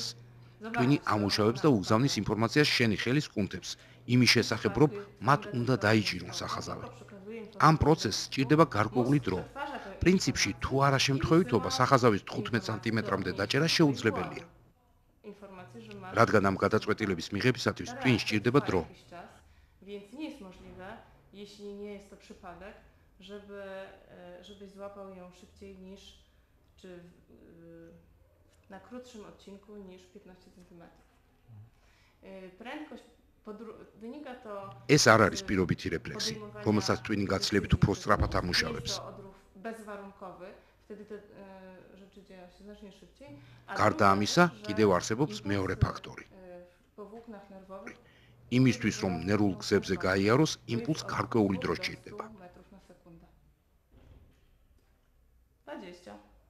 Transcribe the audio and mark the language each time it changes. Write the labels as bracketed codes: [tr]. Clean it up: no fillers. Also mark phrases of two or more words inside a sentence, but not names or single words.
[ka] ტვინი ამუშავებს და უგზავნის ინფორმაციას შენი ხელის კუნთებს, იმის შესახებ, რომ მათ უნდა დაიჭირონ სახაზავი. ამ პროცესს სჭირდება გარკვეული დრო. პრინციპში, თუ არა შემთხვევითობა, სახაზავის 15 სანტიმეტრამდე დაჭერა შეუძლებელია. რადგან ამ გადაწყვეტილების მიღებისათვის ტვინს სჭირდება დრო. [pl] Jeśli nie jest to przypadek, żebyś złapał ją szybciej niż, czy na krótszym odcinku niż 15 cm. Prędkość wynika to... [ka] ეს არ არის პირობითი რეფლექსი, რომელსაც ტვინი გაცილებით უფრო სწრაფად ამუშავებს. [pl] Bezwarunkowy, wtedy te rzeczy dzieją się znacznie szybciej. [ka] გარდა ამისა, კიდევ არსებობს მეორე ფაქტორი. [pl] Po włóknach nerwowych [ka] იმისთვის, რომ ნერვულ გზებზე გაიაროს, იმპულს გარკვეული დრო სჭირდება. 20.